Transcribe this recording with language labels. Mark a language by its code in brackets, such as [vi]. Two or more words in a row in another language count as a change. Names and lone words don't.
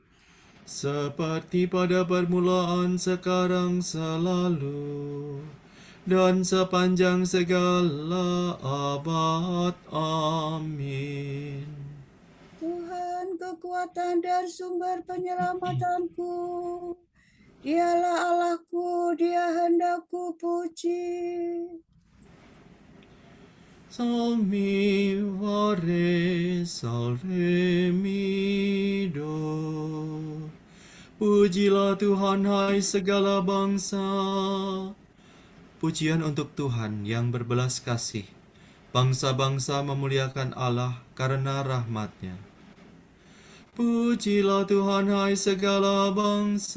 [id] Seperti pada permulaan, sekarang, selalu, dan sepanjang segala abad. Amin. Tuhan kekuatan dan sumber penyelamatanku. Dialah Allahku, Dia hendak kupuji. Salmi vare salve mi do. Pujilah Tuhan, hai segala bangsa. Pujian untuk Tuhan yang berbelas kasih. Bangsa-bangsa memuliakan Allah karena rahmat-Nya. Pujilah Tuhan, hai segala bangsa.